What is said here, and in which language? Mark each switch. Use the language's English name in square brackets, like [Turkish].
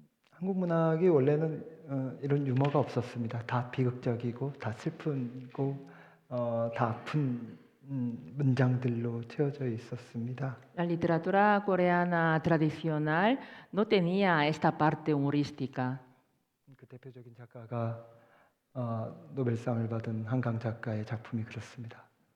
[Korean] 한국 문학이 원래는 이런 유머가 없었습니다. 다 비극적이고 다 슬프고 다 아픈 문장들로 채워져 있었습니다. [Spanish] La literatura coreana tradicional no tenía esta parte humorística. [Korean] 그 대표적인 작가가 노벨상을 받은 한강 작가의 작품이 그렇습니다.